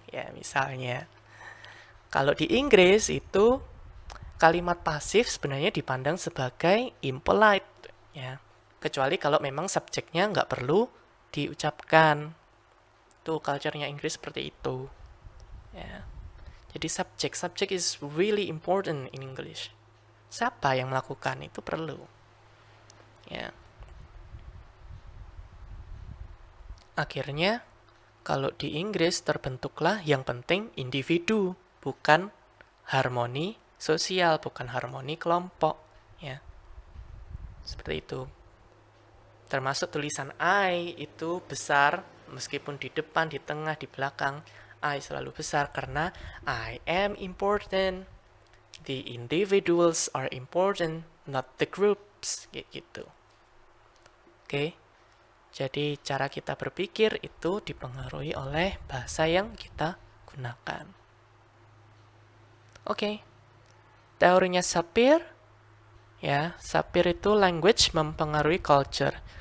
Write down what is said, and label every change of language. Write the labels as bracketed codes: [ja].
[id] Ya, misalnya, kalau di Inggris itu kalimat pasif sebenarnya dipandang sebagai impolite. Ya. Kecuali kalau memang subjeknya nggak perlu diucapkan. Tuh, culture-nya Inggris seperti itu. Ya. Jadi subjek [en] is really important in English. [id] Siapa yang melakukan itu perlu. Ya. Akhirnya, kalau di Inggris terbentuklah yang penting individu, bukan harmoni sosial, bukan harmoni kelompok. Ya. Seperti itu. Termasuk tulisan I itu besar, meskipun di depan, di tengah, di belakang, I selalu besar karena [en] I am important. The individuals are important, not the groups. [id] Kayak gitu. Oke. Jadi cara kita berpikir itu dipengaruhi oleh bahasa yang kita gunakan. Oke. Teorinya Sapir. Ya, Sapir itu language mempengaruhi culture.